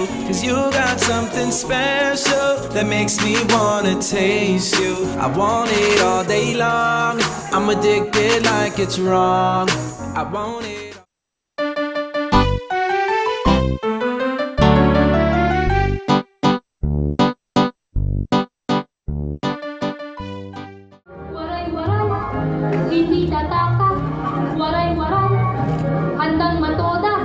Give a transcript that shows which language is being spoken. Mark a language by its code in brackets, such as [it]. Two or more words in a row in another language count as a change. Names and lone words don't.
[en] Cause you got something special that makes me wanna taste you. I want it all day long, I'm addicted like it's wrong. I want it. [tl] Waray-waray, hindi tatakas. Waray-waray, handang matodas.